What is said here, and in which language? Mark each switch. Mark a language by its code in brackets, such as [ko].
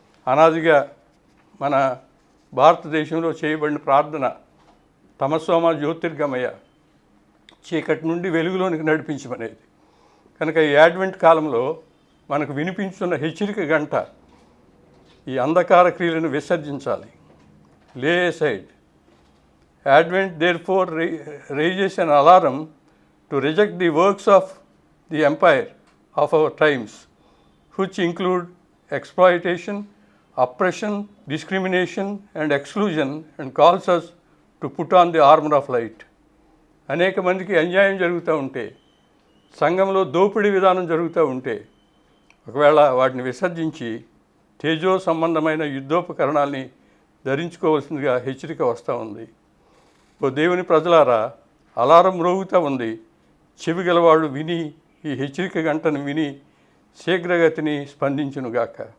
[te] అనాదిగా మన భారతదేశంలో చేయబడిన ప్రార్థన [sa] తమసోమ జ్యోతిర్గమయ, [te] చీకటి నుండి వెలుగులోనికి నడిపించమనేది. కనుక ఈ అడ్వెంట్ కాలంలో మనకు వినిపించున్న హెచ్చరిక గంట ఈ అంధకార క్రియలను విసర్జించాలి. లే aside. [en] Advent therefore raises an alarm to reject the works of the empire of our times, which include exploitation, oppression, discrimination and exclusion, and calls us to put on the armor of light. [te] అనేక మందికి అన్యాయం జరుగుతూ ఉంటే, సంఘంలో దోపిడీ విధానం జరుగుతూ ఉంటే ఒకవేళ వాటిని విసర్జించి తేజో సంబంధమైన యుద్ధోపకరణాల్ని ధరించుకోవాల్సిందిగా హెచ్చరిక వస్తూ ఉంది. ఓ దేవుని ప్రజలారా, అలారం మ్రోగుతూ ఉంది. చెవి గలవాడు విని ఈ హెచ్చరిక గంటను విని శీఘ్రగతిని స్పందించునుగాక.